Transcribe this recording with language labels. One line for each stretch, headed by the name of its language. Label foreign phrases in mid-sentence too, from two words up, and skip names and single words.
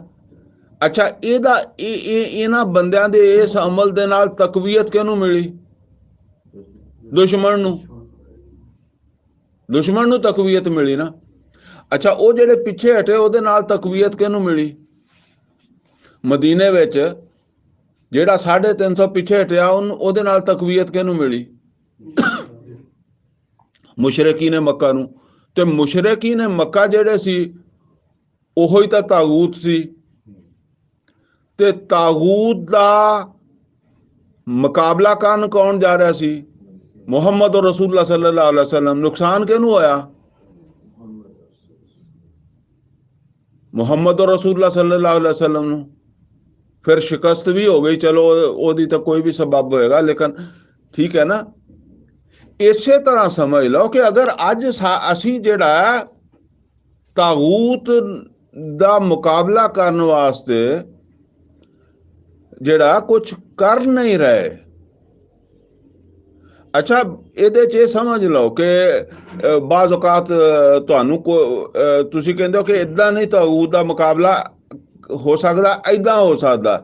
Punjabi: ਅੱਛਾ ਇਨ੍ਹਾਂ ਬੰਦਿਆਂ ਦੇ ਇਸ ਅਮਲ ਦੇ ਨਾਲ ਤਕਵੀਅਤ ਕਿਹਨੂੰ ਮਿਲੀ? ਦੁਸ਼ਮਣ ਨੂੰ। ਦੁਸ਼ਮਣ ਨੂੰ ਤਕਵੀਅਤ ਮਿਲੀ ਨਾ। ਅੱਛਾ ਵੋ ਜਿਹੜੇ ਪਿੱਛੇ ਹਟੇ ਉਹਦੇ ਨਾਲ ਤਕਵੀਅਤ ਕਿਹਨੂੰ ਮਿਲੀ? ਮਦੀਨੇ ਵਿੱਚ ਜਿਹੜਾ 350 ਪਿੱਛੇ ਹਟਿਆ ਉਹਦੇ ਨਾਲ ਤਕਵੀਅਤ ਕਿਹਨੂੰ ਮਿਲੀ? ਮੁਸ਼ਰਿਕੀਨ ਮੱਕਾ ਨੂੰ। ਤੇ ਮੁਸ਼ਰਿਕੀਨ ਮੱਕਾ ਜਿਹੜੇ ਸੀ ਉਹੀ ਤਾਂ ਤਾਗੂਤ ਸੀ। ਤੇ ਤਾਗੂਤ ਦਾ ਮੁਕਾਬਲਾ ਕਰਨ ਕੌਣ ਜਾ ਰਿਹਾ ਸੀ?
Arabic: محمد رسول الله صلى الله عليه وسلم.
Punjabi: ਨੁਕਸਾਨ ਕਿਹਨੂੰ ਹੋਇਆ?
Arabic: محمد رسول الله صلى الله عليه وسلم ਨੂੰ।
Punjabi: ਫਿਰ ਸ਼ਿਕਸਤ ਵੀ ਹੋ ਗਈ, ਚਲੋ ਉਹਦੀ ਤਾਂ ਕੋਈ ਵੀ ਸਬਬ ਹੋਏਗਾ, ਲੇਕਿਨ ਠੀਕ ਹੈ ਨਾ। ਇਸੇ ਤਰ੍ਹਾਂ ਸਮਝ ਲਓ ਕਿ ਅਗਰ ਅੱਜ ਅਸੀਂ ਜਿਹੜਾ ਤਾਗੂਤ ਦਾ ਮੁਕਾਬਲਾ ਕਰਨ ਵਾਸਤੇ ਜਿਹੜਾ ਕੁਝ ਕਰ ਨਹੀਂ ਰਹੇ, ਅੱਛਾ ਇਹਦੇ 'ਚ ਇਹ ਸਮਝ ਲਓ ਕਿ ਬਾਜ਼ ਔਕਾਤ ਤੁਹਾਨੂੰ ਤੁਸੀਂ ਕਹਿੰਦੇ ਹੋ ਕਿ ਇੱਦਾਂ ਨਹੀਂ ਤਾਗੂਤ ਦਾ ਮੁਕਾਬਲਾ ਹੋ ਸਕਦਾ, ਏਦਾਂ ਹੋ ਸਕਦਾ।